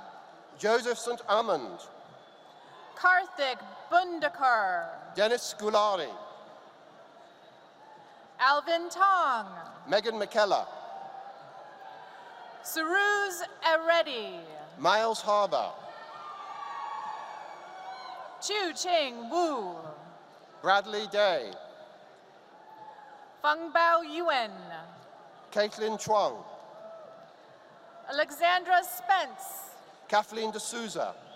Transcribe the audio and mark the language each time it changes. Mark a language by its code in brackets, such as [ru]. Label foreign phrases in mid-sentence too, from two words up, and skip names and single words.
[en] Joseph St. Amand, Karthik Bundakar, Dennis Gulari, Alvin Tong, Megan McKellar, Suruz Ereddy, Miles Harbour, Chu Ching Wu, Bradley Day, Feng Bao Yuen, Caitlin Chuang, Alexandra Spence, Kathleen D'Souza,